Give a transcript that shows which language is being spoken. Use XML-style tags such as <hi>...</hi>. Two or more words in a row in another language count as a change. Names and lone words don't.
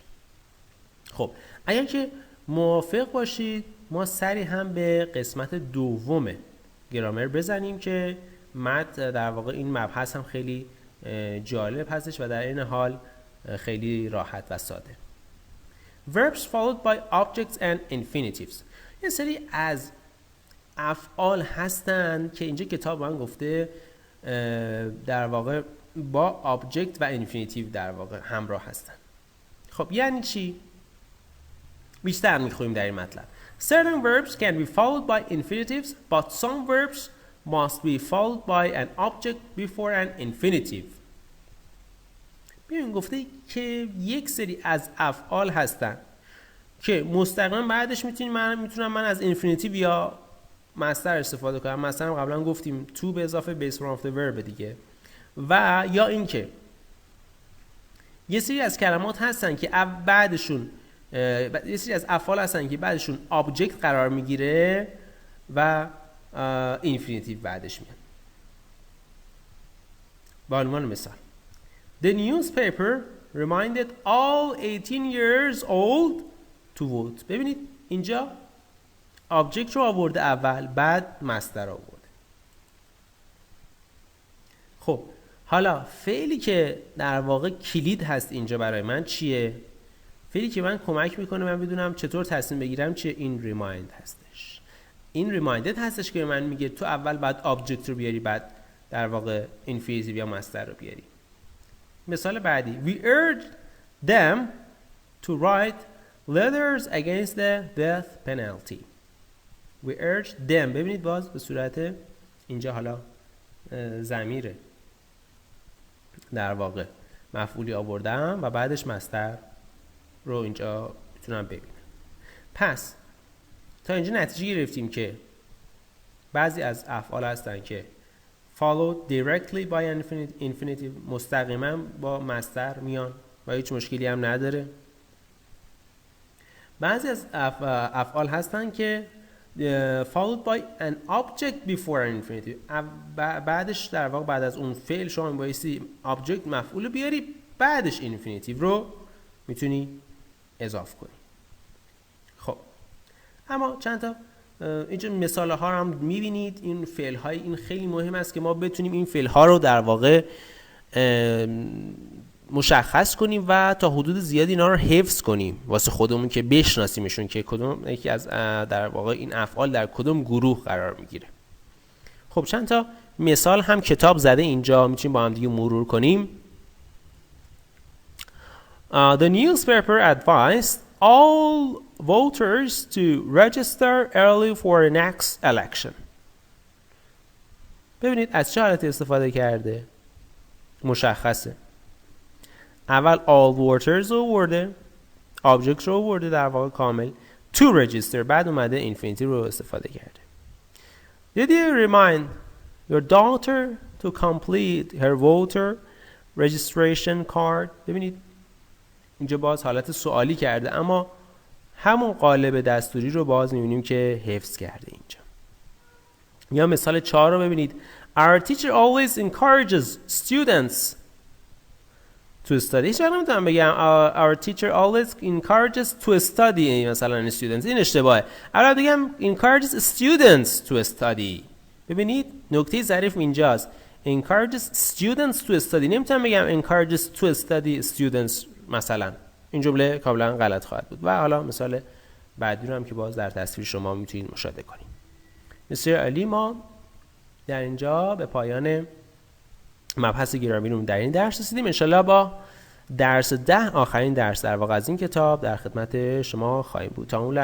<fa>خب اگر که موافق باشید ما سری هم به قسمت دوم گرامر بزنیم که متن در واقع این مبحث هم خیلی جالب هستش و در این حال خیلی راحت و ساده.</fa> <en>Verbs followed by objects and infinitives.</en> <fa>یه سری از افعال هستن که اینجا کتاب من گفته در واقع با object و infinitive در واقع همراه هستن. خب یعنی چی؟ بیشتر میخواییم در این مطلب.</fa> <en>Certain verbs can be followed by infinitives, but some verbs must be followed by an object before an infinitive.</en> <fa>ببین گفته که یک سری از افعال هستن که مستقیما بعدش میتونم من از infinitive یا مصدر استفاده کنم. مثلا قبلا گفتیم to به اضافه</fa> <en>base form of the verb</en> <fa>دیگه. و یا اینکه یه سری از کلمات هستن که بعدشون یه سری از افعال هستن که بعدشون object قرار میگیره و infinitive بعدش میاد. با عنوان مثال</fa> <en>The newspaper reminded all 18 years old to vote.</en> <fa>ببینید اینجا object رو آورده اول، بعد مصدر آورده. خب حالا فعلی که در واقع کلید هست اینجا برای من چیه؟ فعلی که من کمک میکنه من بدونم چطور تصمیم بگیرم چیه؟ این ریمایند هستش. این ریمایندد هستش که من میگه تو اول بعد object رو بیاری، بعد در واقع infinitive یا مصدر رو بیاری. مثال بعدی</fa> <en>We urged them to write letters against the death penalty. We urged them.</en> <fa>ببینید باز به صورت اینجا حالا ضمیره در واقع مفعولی آوردم و بعدش مصدر رو اینجا میتونم ببینم. پس تا اینجا نتیجه گرفتیم که بعضی از افعال هستن که</fa> <en>followed directly by an infinitive،</en> <fa>مستقیما با مصدر میان و هیچ مشکلی هم نداره. بعضی از افعال هستن که</fa> <en>followed by an object before an infinitive،</en> <fa>بعدش در واقع بعد از اون فعل شما بایستی object مفعول بیاری، بعدش infinitive رو میتونی اضافه کنی. خب اما چند تا اینجا مثال ها رو هم میبینید. این فعل های این خیلی مهم است که ما بتونیم این فعل ها رو در واقع مشخص کنیم و تا حدود زیادی اینا رو حفظ کنیم واسه خودمون که بشناسیمشون که کدوم یکی از در واقع این افعال در کدوم گروه قرار میگیره. خب چند تا مثال هم کتاب زده اینجا، میتونیم با هم دیگه مرور کنیم.</fa> <en>The newspaper advised all voters to register early for the next election.</en> <fa>ببینید از چه حالتی استفاده کرده؟ مشخصه. اول</fa> <en>all voters</en> <fa>رو ورده، object رو ورده در واقع کامل،</fa> <en>to register</en> <fa>بعد اومده infinity رو استفاده کرده.</fa> <en>Did you remind your daughter to complete her voter registration card؟</en> <fa>ببینید اینجا باز حالت سوالی کرده اما همون قالب دستوری رو باز می‌بینیم که حفظ کرده اینجا. یا مثال 4 رو ببینید.</fa> <en>Our teacher always encourages students to study.</en> <fa>هیچ وقت نمیتونم بگم</fa> <en>our teacher always encourages to study مثلا students.</en> <fa>این اشتباهه. اول بگم</fa> <en>encourages students to study.</en> <fa>ببینید نکته ظریف اینجاست.</fa> <en>encourages students to study.</en> <fa>نمیتونم بگم</fa> <en>encourages to study students مثلا.</en> <fa>این جمله کاملا غلط خواهد بود. و حالا مثال بعدی رو هم که باز در تصویر شما میتونید مشاهده کنید. بسیار عالی، ما در اینجا به پایان مبحث گرامر در این درس رسیدیم. انشالله با درس 10 آخرین درس در واقع از این کتاب در خدمت شما خواهیم بود.</fa>